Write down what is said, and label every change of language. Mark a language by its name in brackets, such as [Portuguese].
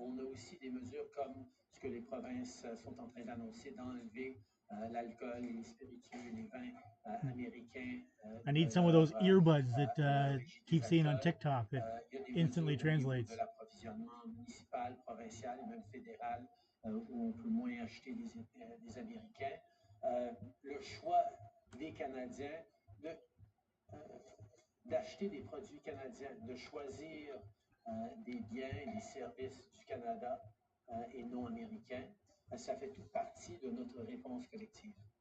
[French] On a aussi des mesures comme ce que les provinces sont en train d'annoncer, d'enlever l'alcool, les spiritueux, les vins américains. [English] I need some of those earbuds that keep seeing on TikTok that instantly translates. [French] De l'approvisionnement municipal, provincial et même fédéral, où on peut moins acheter des Américains. Le choix des Canadiens d'acheter des produits canadiens, de choisir des biens et des services du Canada et non américains, ça fait toute partie de notre réponse collective.